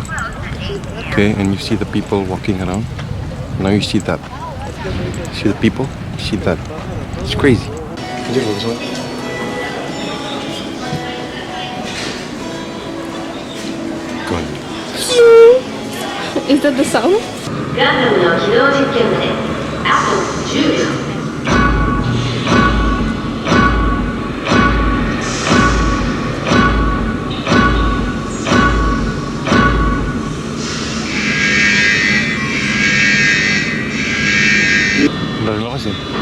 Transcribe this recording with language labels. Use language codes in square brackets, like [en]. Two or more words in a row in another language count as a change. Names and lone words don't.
[en] Okay, and you see the people walking around. Now you see that. See the people? You see that? It's crazy. Go on. Is that the sound? [ja] ガンダムの起動実験まであと10秒。 [id] Udah dilepas ya?